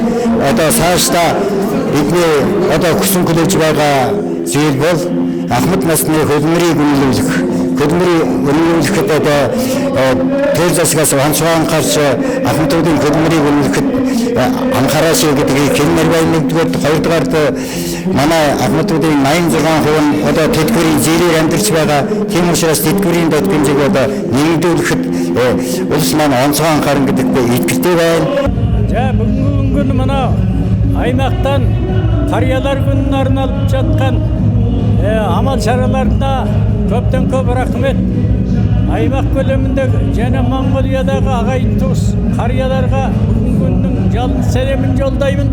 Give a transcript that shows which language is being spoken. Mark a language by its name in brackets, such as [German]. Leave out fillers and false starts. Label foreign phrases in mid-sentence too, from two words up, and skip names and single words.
[Mongolian] Одоо цаашдаа бидний одоо хүсэн хүлээж байгаа зүйл бол Ахмад насны хөдөлмөрийг үнэлүүлэхэд одоо төр засгаас анхаарч Ахмадуудын хөдөлмөрийг үнэлэхэд анхаараш гэдгийг хэлмээр байна. Нэгдүгээр, хоёрдугаарт манай Ахмадуудын 86% нь одоо тэтгэврийн зээлээр амьдарч байгаа. Тийм учраас тэтгэврийн дот хэмжээг одоо нэгдүүлэхэд улс маань онцгой анхаарна гэдэгт итгэлтэй байна. [Kazakh] За бүгін манай аймақтан қариялар күнін арналып жатқан амал шараларында көптен көп рахмет. Аймақ көлеміндегі және Монғолиядағы ағайын туыс қарияларға бүгінгі күннің жалын сәлемін жолдаймын.